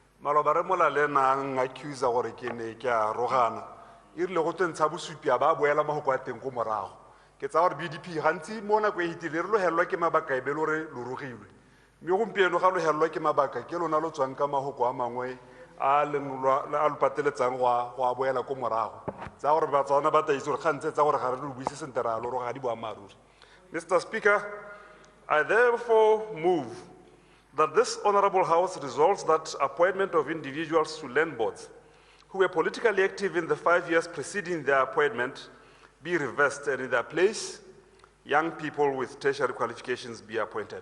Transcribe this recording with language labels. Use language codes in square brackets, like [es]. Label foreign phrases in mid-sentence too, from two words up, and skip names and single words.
[tn] re mola le nang accuse gore ke ne ke a rogana e rile go tsentsha bosupi a ba boela magoko a teng go morago ke tsa gore BDP gantsi mo nako e hitile re lohelwa ke mabaka e be le gore lo rogilwe mme gompieno ga lohelwa ke mabaka ke lona lo tswang ka magoko a mangwe a lo pateletsang go a boela ko morago tsa gore batswana ba taitse gore kgantse tsa gore ga re lo buise sente ra lo roga ga di boammaaruri. [en] Mr. Speaker, I therefore move that this Honorable House resolves that appointment of individuals to land boards who were politically active in the 5 years preceding their appointment be reversed and in their place, young people with tertiary qualifications be appointed.